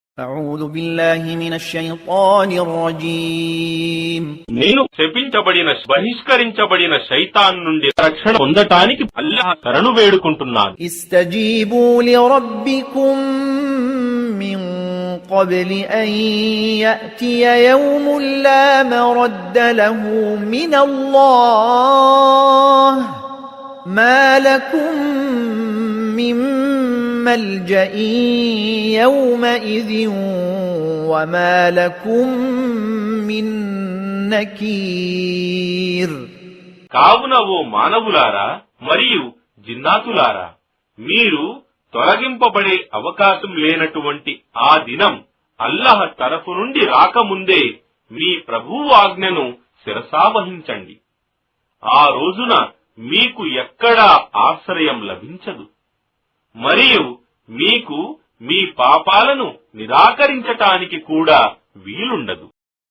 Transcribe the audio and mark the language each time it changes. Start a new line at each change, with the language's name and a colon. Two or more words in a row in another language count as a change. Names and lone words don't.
Arabic: أعوذ بالله من الشيطان الرجيم
Telugu: నేను శపించబడిన బహిష్కరించబడిన శైతాన్ నుండి రక్షణ పొందటానికి అల్లాహ్ శరణు వేడుకుంటున్నాను.
Arabic: استجيبوا لربكم من قبل أن يأتي يوم لا مرد له من الله ما لكم من ملجأ يومئذ وما لكم من نكير.
Telugu: కావున ఓ మానవులారా మరియు జిన్నాతులారా, మీరు తొలగింపబడే అవకాశం లేనటువంటి ఆ దినం అల్లాహ్ తరఫు నుండి రాకముందే మీ ప్రభువు ఆజ్ఞను శిరసావహించండి. ఆ రోజున మీకు ఎక్కడా ఆశ్రయం లభించదు మరియు మీకు మీ పాపాలను నిరాకరించటానికి కూడా వీలుండదు.